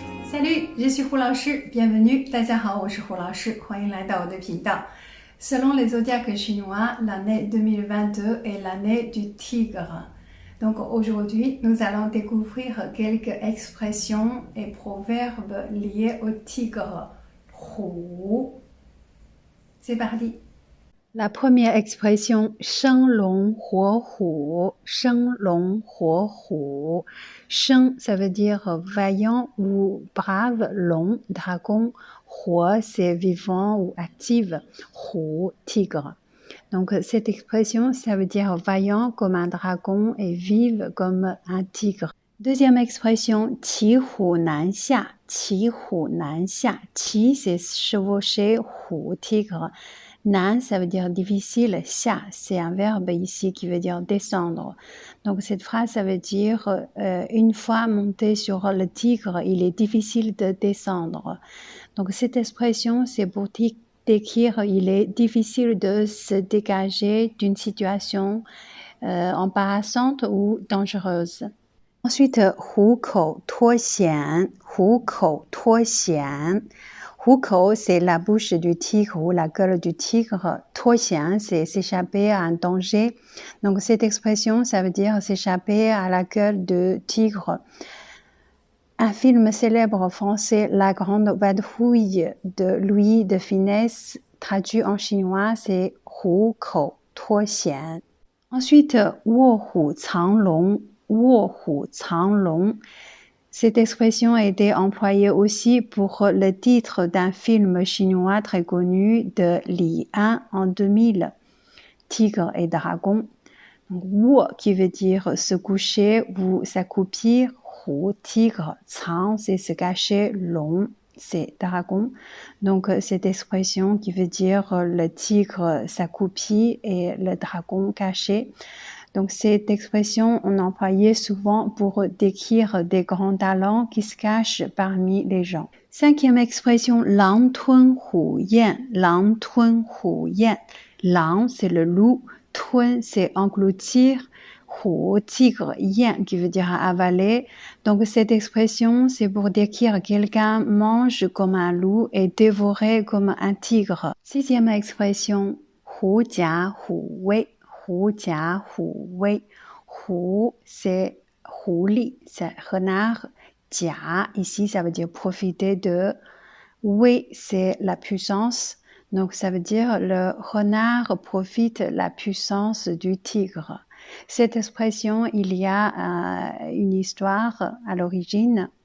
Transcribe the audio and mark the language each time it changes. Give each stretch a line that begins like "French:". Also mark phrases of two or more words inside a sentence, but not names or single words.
French: Salut, je suis 胡老师 bienvenue,
Chinese: 大家好，我是胡老师，欢迎来到我的频道。
French: Selon les zodiaques chinois, l'année 2022 est l'année du tigre. Donc aujourd'hui, nous allons découvrir quelques expressions et proverbes liés au tigre. Hu. C'est parti. La première expression,
Chinese: 生龙活虎, 生龙活虎. 生,
French: ça veut dire vaillant ou brave, long, dragon. 活, c'est vivant ou active. Hu, tigre. Donc cette expression, ça veut dire vaillant comme un dragon et vive comme un tigre. Deuxième expression,
Chinese: 骑虎难下, 骑虎难下. 骑,
French: c'est chevaucher, 虎, tigre. Nan, ça veut dire difficile. Xia, c'est un verbe ici qui veut dire descendre. Donc cette phrase, ça veut dire une fois monté sur le tigre, il est difficile de descendre. Donc cette expression, c'est pour décrire il est difficile de se dégager d'une situation embarrassante ou dangereuse. Ensuite,
Chinese: 虎口脱险, 虎口脱险. 虎口,
French: c'est la bouche du tigre ou la gueule du tigre.
Chinese: 脱险,
French: c'est s'échapper à un danger. Donc cette expression, ça veut dire s'échapper à la gueule du tigre. Un film célèbre français, La Grande Vadrouille de Louis de Funès, traduit en chinois, c'est 虎口脱险. Ensuite,
Chinese: 卧虎藏龙, 卧虎藏龙.
French: Cette expression a été employée aussi pour le titre d'un film chinois très connu de Li Han en 2000, Tigre et Dragon. Donc, Wu qui veut dire se coucher ou s'accroupir, Hu, tigre, Cang, c'est se cacher, Long, c'est dragon. Donc cette expression qui veut dire le tigre s'accroupit et le dragon caché. Donc cette expression, on employait souvent pour décrire des grands talents qui se cachent parmi les gens. Cinquième expression,
Chinese: 狼吞虎咽, 狼吞虎咽. 狼,
French: c'est le loup, 吞, c'est engloutir, 虎, tigre, yen, qui veut dire avaler. Donc cette expression, c'est pour décrire quelqu'un mange comme un loup et dévorer comme un tigre. Sixième expression,
Chinese: 狐假虎威. 狐假虎威. Hu, c'est 狐狸,
French: c'est renard. Jia, ici, ça veut dire profiter de. Wei, c'est la puissance. Donc, ça veut dire le renard profite la puissance du tigre. Cette expression, il y a une histoire à l'origine.